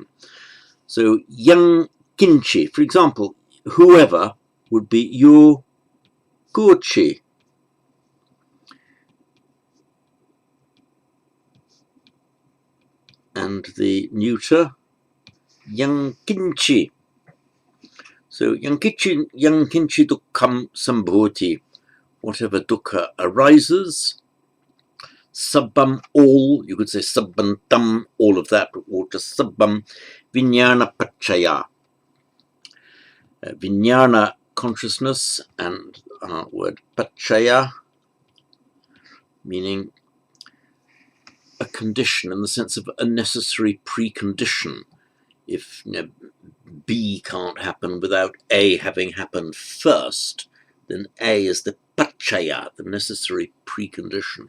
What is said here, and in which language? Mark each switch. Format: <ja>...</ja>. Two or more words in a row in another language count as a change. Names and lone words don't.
<en>So</en> <pi>yang kinchi,</pi> <en>for example, whoever would be</en> <pi>yo kochi.</pi> <en>And the neuter,</en> <pi>yang kinchi. So yang kinchi dukkham sambhoti,</pi> <en>whatever dukkha arises, sabbam all, you could say</en> <pi>sabbam tam,</pi> <en>all of that, or just</en> <pi>sabbam vijnana prachaya.</pi> <en>Vijnana, consciousness, and word prachaya, meaning a condition in the sense of a necessary precondition. If B can't happen without A having happened first, then A is the pachaya, the necessary precondition.</en>